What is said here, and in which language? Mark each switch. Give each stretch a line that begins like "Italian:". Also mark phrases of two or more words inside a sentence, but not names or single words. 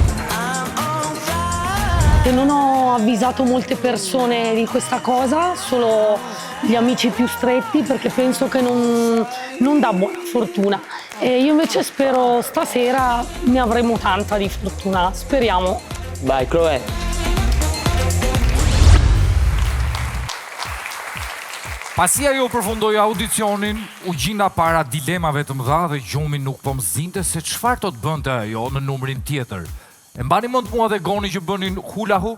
Italian: E non ho avvisato molte persone di questa cosa, solo gli amici più stretti perché penso che non dà buona fortuna. E io invece spero stasera ne avremo tanta di fortuna, speriamo. Vai, Chloe.
Albanian: Pasi ajo përfundoi audicionin, u gjinda para dilemave të mëdha dhe gjumi nuk po më zinte se çfarë do të bënte ajo në numrin tjetër. E mbani mend mua dhe Goni që bënin
English: hula hoop?